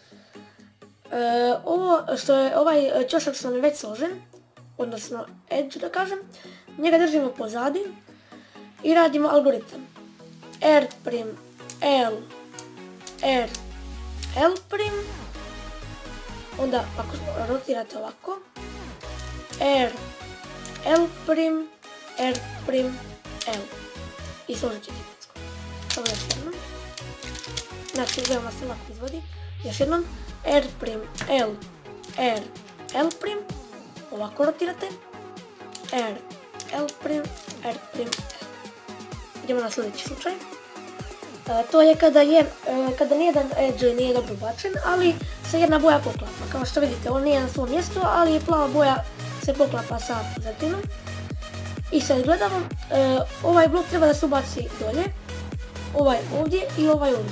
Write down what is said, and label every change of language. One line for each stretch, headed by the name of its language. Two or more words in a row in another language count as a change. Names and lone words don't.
Bosnian: Ovo što je ovaj ćošak što nam je već složen, odnosno edge da kažem, njega držimo pozadi i radimo algoritam R prim, L, R, L prim, onda ako rotirate ovako, R, L prim, R prim, L i složit ćete identijsko. Samo još jednom. Znači veoma se lako izvodi. Još jednom R prim, L, R, L prim, ovako rotirate, R, L prim, R prim, L. Idemo na sljedeći slučaj. To je kada nijedan edge nije dobro ubačen, ali se jedna boja poklapa. Kao što vidite, on nije na svom mjestu, ali plava boja se poklapa sa pozadinom. I sad gledamo, ovaj blok treba da se ubaci dolje, ovaj ovdje i ovaj ovdje.